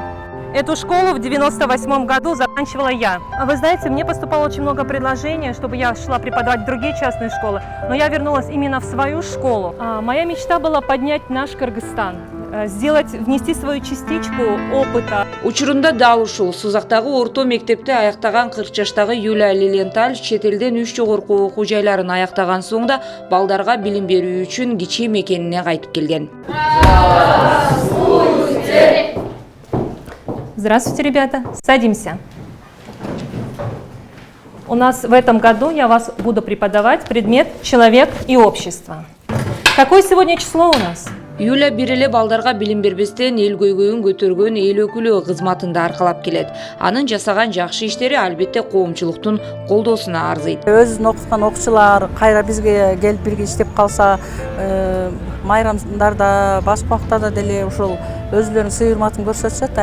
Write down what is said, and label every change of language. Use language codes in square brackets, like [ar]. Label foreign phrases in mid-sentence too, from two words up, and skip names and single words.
[ru] Эту школу в 98 году заканчивала я. Вы знаете, мне поступало очень много предложений, чтобы я шла преподавать в другие частные школы, но я вернулась именно в свою школу. Моя мечта была поднять наш Кыргызстан, внести свою частичку опыта. [ky] Учурунда дал ушул Сузактагы орто мектепти аяктаган 40 жаштагы Юлия Лилиенталь чет элден 3 жогорку окуу жайларын аяктаган соңда балдарга билим берүү үчүн кичи мекенине кайтып келген. [ru] Здравствуйте, ребята. Садимся. У нас в этом году я вас буду преподавать предмет «Человек и общество». Какое сегодня число у нас? [ky] Юля бир эле балдарга билим бербестен эл көйгөйүн көтөргөн эл өкүлү кызматында аркалап келет. Анын жасаган жакшы иштери албетте коомчулуктун колдоосуна арзыйт. Өзүн окуткан окуучулар кайра бизге келип бирге иштеп калса, майрамдарда, башка убактарда деле ушул өзүлөрүнүн сый урматын көрсөтүшөт.